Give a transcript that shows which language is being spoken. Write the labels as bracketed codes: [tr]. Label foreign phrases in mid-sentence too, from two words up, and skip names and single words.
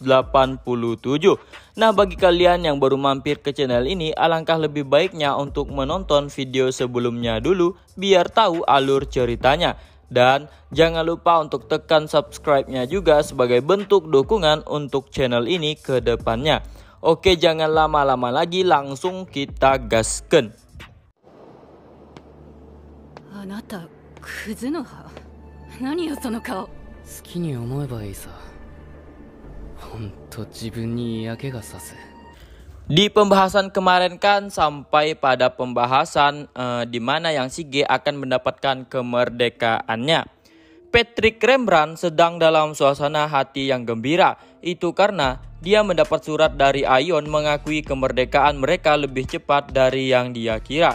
[id] Nah, bagi kalian yang baru mampir ke channel ini, alangkah lebih baiknya untuk menonton video sebelumnya dulu biar tahu alur ceritanya. Dan jangan lupa untuk tekan subscribe-nya juga sebagai bentuk dukungan untuk channel ini ke depannya. Oke, jangan lama-lama lagi, langsung kita gasken. [ja] あなた、クズの葉。何よその顔。好きに思えばいいさ。ほんと自分に嫌気がさす。 [id] Di pembahasan kemarin kan sampai pada pembahasan di mana yang Shige akan mendapatkan kemerdekaannya. Patrick Rembrandt sedang dalam suasana hati yang gembira. Itu karena dia mendapat surat dari Aion mengakui kemerdekaan mereka lebih cepat dari yang dia kira.